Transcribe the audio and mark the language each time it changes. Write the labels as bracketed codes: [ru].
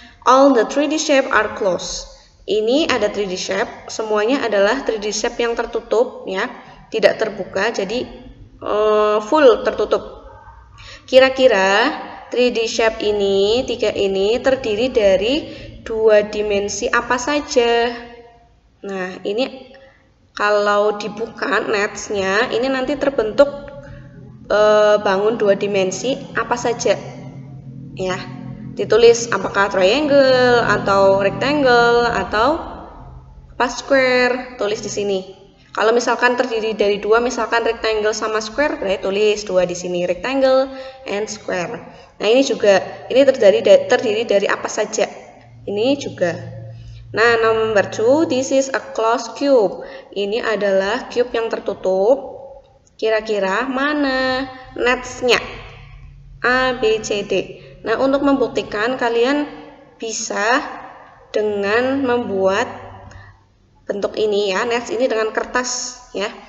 [en] All the 3D shape are closed. [id] Ini ada 3D shape, semuanya adalah 3D shape yang tertutup ya, tidak terbuka, jadi full tertutup. Kira-kira 3D shape ini, 3 ini terdiri dari 2 dimensi apa saja? Nah, ini kalau dibuka netsnya, ini nanti terbentuk bangun 2 dimensi apa saja? Ya. Ditulis apakah triangle atau rectangle atau square, tulis di sini. Kalau misalkan terdiri dari 2, misalkan rectangle sama square, berarti tulis 2 di sini, rectangle and square. Nah, ini juga ini terdiri dari apa saja? Ini juga. [en] Nah, number 2, this is a closed cube. [id] Ini adalah cube yang tertutup. Kira-kira mana netsnya? A, B, C, D. Nah, untuk membuktikan kalian bisa dengan membuat bentuk ini ya, nets ini dengan kertas ya.